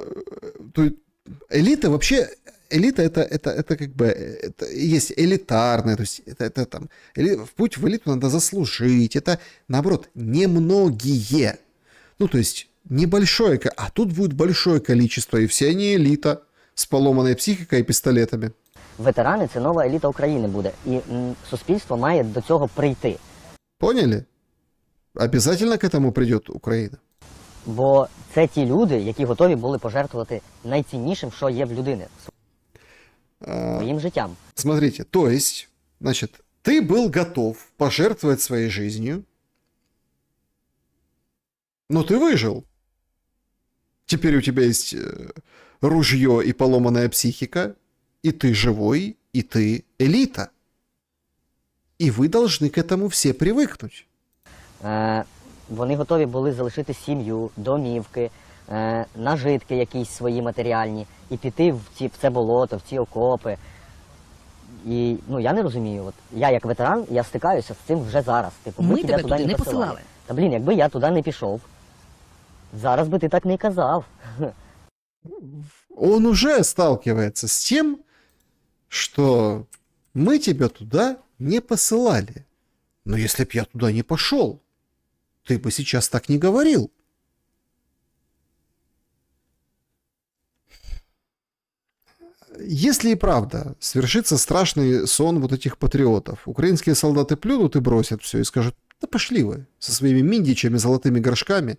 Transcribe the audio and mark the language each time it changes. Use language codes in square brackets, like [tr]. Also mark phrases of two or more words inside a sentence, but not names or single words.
[ru] Элита вообще... Элита это как бы... Это есть элитарная, то есть это там... В путь в элиту надо заслужить. Это, наоборот, немногие. Ну, то есть небольшое... А тут будет большое количество, и все они элита [uk] з поломаною психікою і пістолетами. Ветерани – це нова еліта України буде. І суспільство має до цього прийти. [ru] Поняли? Обязательно к этому придет Україна. [uk] Бо це ті люди, які готові були пожертвувати найціннішим, що є в людини. Своїм життям. [ru] Смотрите, то есть Значит, ты был готов пожертвовать своей жизнью, но ты выжил. Теперь у тебя есть ружье и поломанная психика, и ты живой, и ты элита. И вы должны к этому все привыкнуть. [uk] Вони готові були залишити сім'ю, домівки, нажитки якісь свої матеріальні, і піти в це болото, в ці окопи. І я не розумію. От я як ветеран, я стикаюся з цим вже зараз. Типу, Ми тебе туди не посилали. Та блін, якби я туди не пішов, зараз би ти так не казав. [ru] Он уже сталкивается с тем, что мы тебя туда не посылали. Но если б я туда не пошел, ты бы сейчас так не говорил. Если и правда свершится страшный сон вот этих патриотов, украинские солдаты плюнут и бросят все и скажут: да пошли вы со своими миндичами, золотыми горшками.